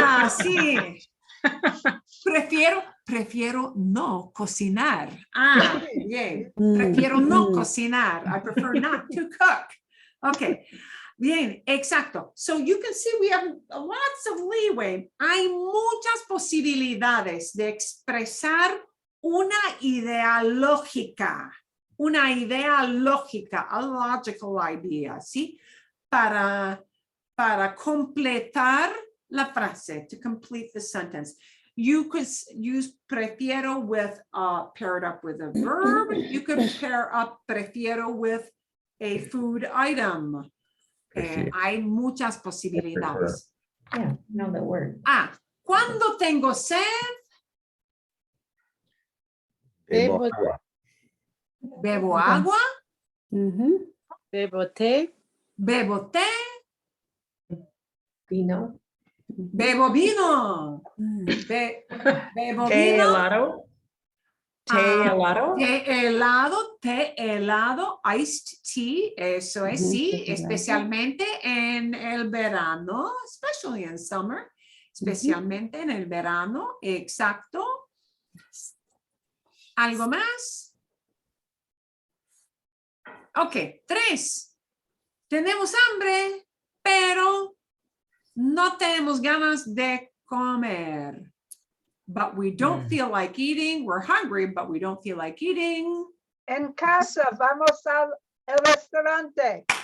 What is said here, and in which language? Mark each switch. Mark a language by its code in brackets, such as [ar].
[es] Sí. Prefiero no cocinar. Bien. Prefiero no cocinar. [en] I prefer not to cook. Okay. [es] Bien, exacto. [en] So you can see we have lots of leeway. [es] Hay muchas posibilidades de expresar una idea lógica. Una idea lógica, [en] a logical idea, [es] ¿sí? Para completar la frase, [en] to complete the sentence. You could use prefiero with, pair it up with a verb. You could pair up prefiero with a food item. [es] Hay muchas posibilidades. [en] Yeah, know the word. [es] Cuando tengo sed. Bebo agua. Bebo agua. Bebo té. Bebo té. Vino. Bebo vino. Bebo Té vino. helado. Té helado. Té helado, [en] iced tea, [es] eso es, sí, especialmente en el verano, [en] especially in summer, [es] especialmente en el verano, exacto. ¿Algo más? Ok, 3. Tenemos hambre, pero no tenemos ganas de comer. [en] But we don't feel like eating. We're hungry, but we don't feel like eating. [es] En casa, vamos al restaurante.